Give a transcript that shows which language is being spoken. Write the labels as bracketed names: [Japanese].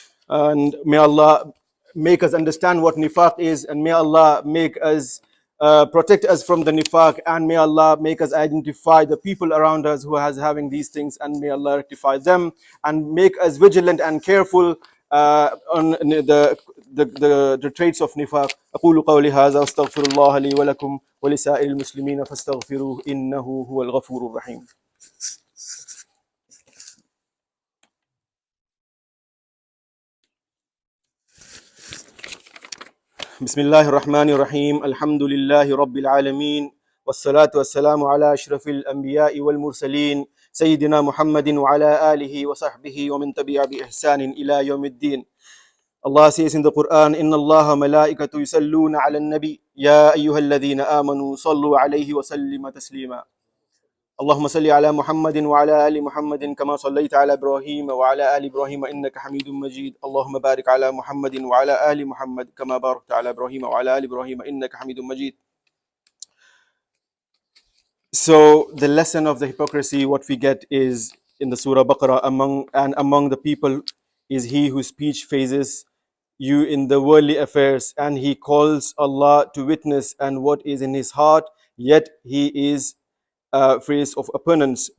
[English] And may Allah make us understand what nifaq is, and may Allah make us protect us from the nifaq, and may Allah make us identify the people around us who has having these things, and may Allah rectify them, and make us vigilant and careful on the traits of nifaq. [Arabic] أقول قولي هذا واستغفر الله لي ولكم ولسائر المسلمين فاستغفروه إنه هو الغفور الرحيم. بسم الله الرحمن الرحيم. الحمد لله رب العالمين، والصلاة والسلام على أشرف الأنبياء والمرسلين سيدنا محمد وعلى آله وصحبه ومن تبع بإحسان إلى يوم الدين. [English] Allah says in the Quran, [Arabic] إن الله ملائكته يصلون على النبي يا أيها الذين آمنوا صلوا عليه وسلم تسليما. اللهم صل على محمد وعلى آل محمد كما صليت على إبراهيم وعلى آل إبراهيم إنك حميد مجيد اللهم بارك على محمد وعلى آل محمد كما باركت على إبراهيم وعلى آل إبراهيم إنك حميد مجيد. [English] So the lesson of the hypocrisy, what we get is in the Surah Baqarah, among the people is he whose speech phases you in the worldly affairs, and he calls Allah to witness and what is in his heart, yet he is phrase of opponents.